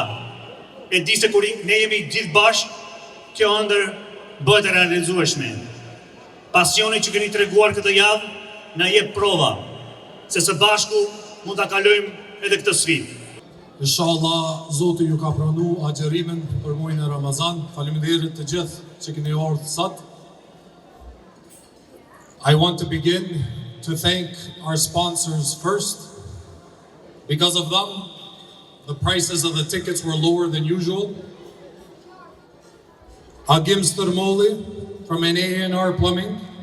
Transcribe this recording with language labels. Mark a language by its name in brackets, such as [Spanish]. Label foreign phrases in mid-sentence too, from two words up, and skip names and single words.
[Albanian] E di se kur ne jemi gjithë bashkë, kjo ëndër bëhet e realizueshme. Pasioni që keni treguar këtë javë na jep prova se së bashku mund ta kalojmë edhe këtë sfidë. Inshallah, Zoti ju ka pranu agjerimin për muajin e Ramazan. Faleminderit të gjithë që keni ardhur sot. [English] I want to begin to thank our sponsors first. Because of them, the prices of the tickets were lower than usual. Agim Sturmoli from NANR Plumbing.